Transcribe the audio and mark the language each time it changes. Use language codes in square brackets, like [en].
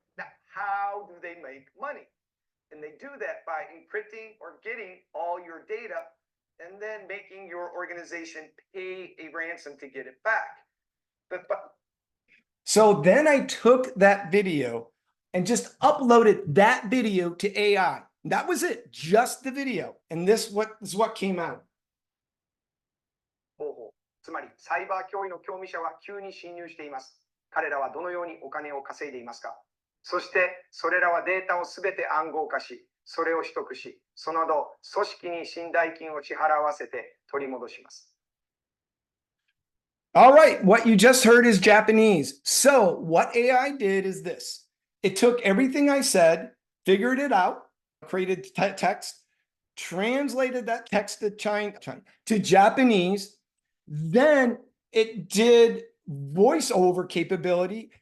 [en] Now, how do they make money? And they do that by encrypting or getting all your data and then making your organization pay a ransom to get it back. So then I took that video and just uploaded that video to AI. That was it, just the video. And this is what came out. [ja] つまりサイバー脅威の興味者は急に侵入しています。彼らはどのようにお金を稼いでいますか。そしてそれらはデータをすべて暗号化し、それを取得し、その後組織に信頼金を支払わせて取り戻します。 [en] All right, what you just heard is Japanese. So what AI did is this. It took everything I said, figured it out, created text, translated that text to Japanese. Then it did voiceover capability.